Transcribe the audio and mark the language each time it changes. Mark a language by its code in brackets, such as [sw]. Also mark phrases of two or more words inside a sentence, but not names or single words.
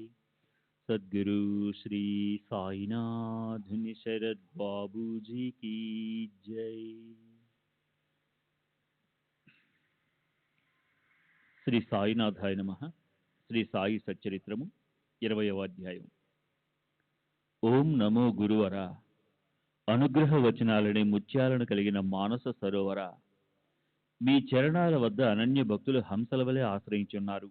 [hi] सद्गुरु श्री साईनाथ शरद बाबू जी की जय। [sa] శ్రీ సాయినాథాయ నమః. [te] శ్రీ సాయి సచ్చరిత్రము 20వ అధ్యాయం. [sa] ఓం నమో గురువర. [te] అనుగ్రహ వచనాలని ముత్యాలను కలిగిన మానస సరోవర, మీ చరణాల వద్ద అనన్య భక్తులు హంసల వలె ఆశ్రయించున్నారు.